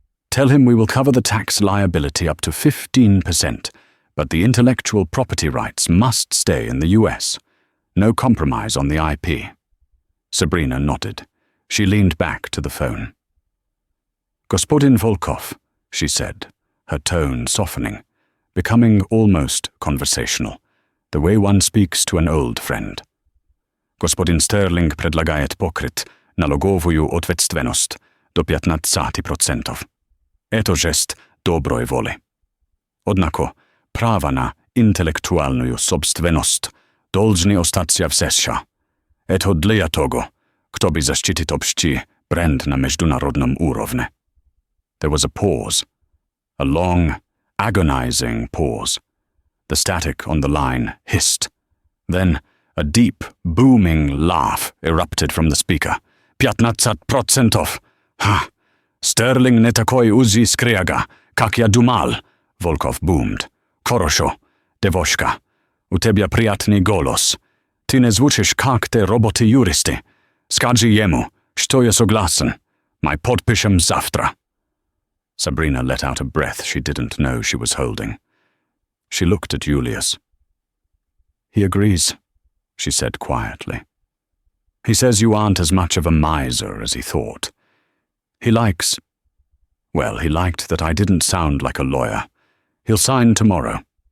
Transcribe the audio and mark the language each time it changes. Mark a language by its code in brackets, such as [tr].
[en] "Tell him we will cover the tax liability up to 15%, but the intellectual property rights must stay in the US. No compromise on the IP." Sabrina nodded. She leaned back to the phone. "Gospodin Volkov," she said, her tone softening, becoming almost conversational, the way one speaks to an old friend. [ru] "Господин Sterling предлагает покрыть налоговую ответственность до 15%. Это жест доброй воли. Однако право на интеллектуальную собственность должны остаться все. Это для того, чтобы защитить общий бренд на международном уровне." [en] There was a pause. A long, agonizing pause. The static on the line hissed. Then a deep, booming laugh erupted from the speaker. 15%! Ha! [ru] Sterling не такой узкий скряга, как я думал, Volkov [en] boomed. [ru] Хорошо, девушка. У тебя приятный голос. Ты не звучишь, как те роботы-юристы. Скажи ему, что я согласен. Мы подпишем завтра. [en] Sabrina let out a breath she didn't know she was holding. She looked at Julius. "He agrees," she said quietly. "He says you aren't as much of a miser as he thought. He liked that I didn't sound like a lawyer. He'll sign tomorrow."